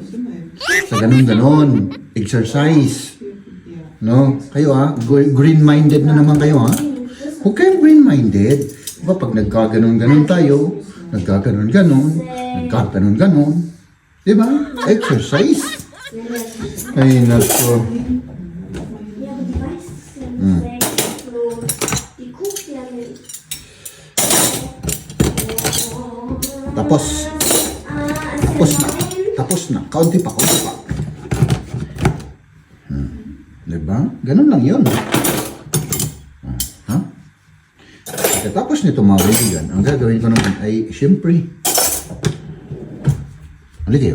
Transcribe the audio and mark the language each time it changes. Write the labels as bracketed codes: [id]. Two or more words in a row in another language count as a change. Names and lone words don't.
[tl] Sa ganun-ganun. Exercise. No? Kayo ha? Green-minded na naman kayo ha? Huwag kayong green-minded. Diba pag nagkaganon-ganon tayo, nagkaganon-ganon, nagkaganon-ganon, diba? Exercise. Ay, nako. [de] Ja, aber die weißen sind 6 plus. Die guckt ja nicht. [tl] Tapos. [de] Es [tl] Tapos [de] sind [tl] na. [de] 9. [tl] Tapos na. Kaunti pa, kaunti pa. Diba? Ganun lang yun. Ha? Tapos nito mga kaibigan, ang gagawin ko naman ay, siyempre, halika kayo.